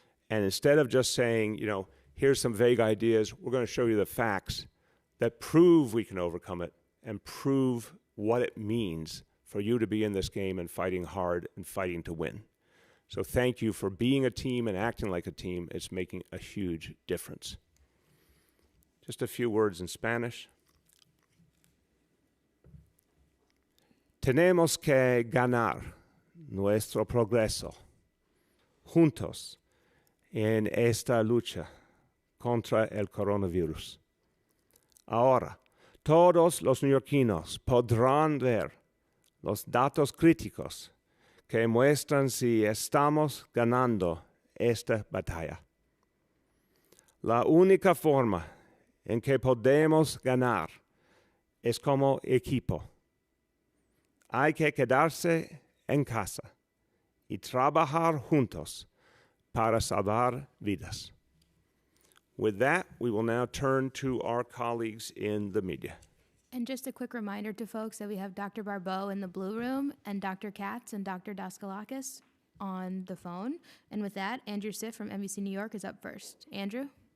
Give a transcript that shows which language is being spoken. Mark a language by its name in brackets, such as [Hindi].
[English] And instead of just saying, here's some vague ideas, we're going to show you the facts that prove we can overcome it and prove what it means for you to be in this game and fighting hard and fighting to win. So thank you for being a team and acting like a team. It's making a huge difference. Just a few words in Spanish. [Spanish] Tenemos que ganar nuestro progreso juntos en esta lucha contra el coronavirus. Ahora, todos los neoyorquinos podrán ver los datos críticos que muestran si estamos ganando esta batalla. La única forma en que podemos ganar es como equipo. Hay que quedarse en casa y trabajar juntos para salvar vidas. [English] With that, we will now turn to our colleagues in the media. And just a quick reminder to folks that we have Dr. Barbeau in the blue room and Dr. Katz and Dr. Daskalakis on the phone. And with that, Andrew Siff from NBC New York is up first. Andrew?